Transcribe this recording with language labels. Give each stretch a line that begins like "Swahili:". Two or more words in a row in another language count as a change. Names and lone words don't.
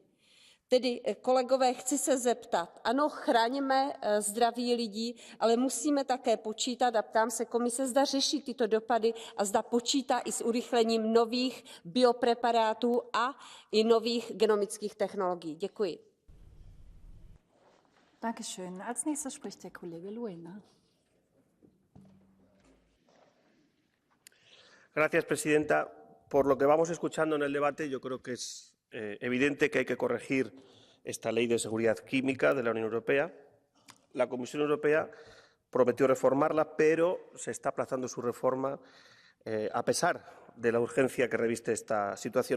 Czech: Tedy, kolegové, chci se zeptat, ano, chraňme zdraví lidí, ale musíme také počítat, a ptám se komise, zda řeší tyto dopady a zda počítá i s urychlením nových biopreparátů a i nových genomických technologií. Děkuji.
German: Dankeschön. Als nächster spricht der Kollege Luena.
Spanish: Gracias, presidenta. Por lo que vamos escuchando en el debate, yo creo que es evidente que hay que corregir esta ley de seguridad química de la Unión Europea. La Comisión Europea prometió reformarla, pero se está aplazando su reforma a pesar de la urgencia que reviste esta situación.